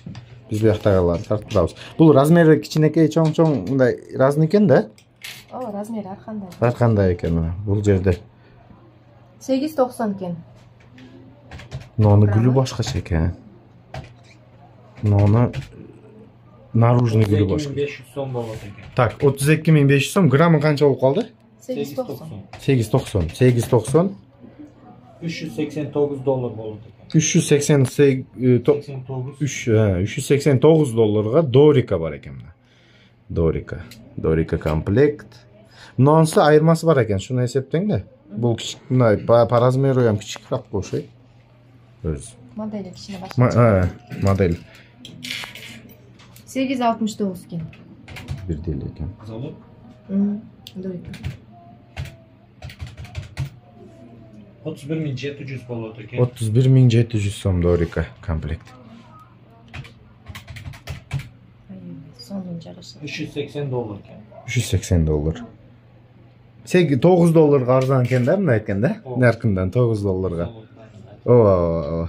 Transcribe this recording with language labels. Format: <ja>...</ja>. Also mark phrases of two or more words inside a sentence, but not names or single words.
<ky>Биз бияктагыларды тартып турабыз. Бул размери кичинекей, чоң мындай разный экен да? Ооба, размери ар кандай. Ар кандай экен мына бул жерде. 890 экен. Нону гүлү башкача экен. Нону наружный гүлү башка.</ky> <uz>500 so'm bo'ladi ekan.</uz> <ky>Так, 32500 сом, граммы канча болуп калды? 890. 890. 890.</ky> <uz>389 dolar bo'ladi ekan.</uz> <ky>389 долларга Дорика бар экен мына. Дорика комплект. Мынанысы айырмасы бар экен, шуну эсептең да. Бул мындай</ky> <ru>по размеру</ru> <ky>ham кичикирээк окшойт. Өз. Модели кичине башка. Модель 869 экен. бир деле экен. Залог Дорика.</ky> <uz>31700 bo'ladi ekan.</uz> <ky>31700 сом Дорика комплект. Сонун жараша.</ky> <uz>380 dolar ekan.</uz> <ky>380 доллар. 9 долларга арзан экен да, мына айтканда. Наркындан 9 долларга. Ооба.</ky>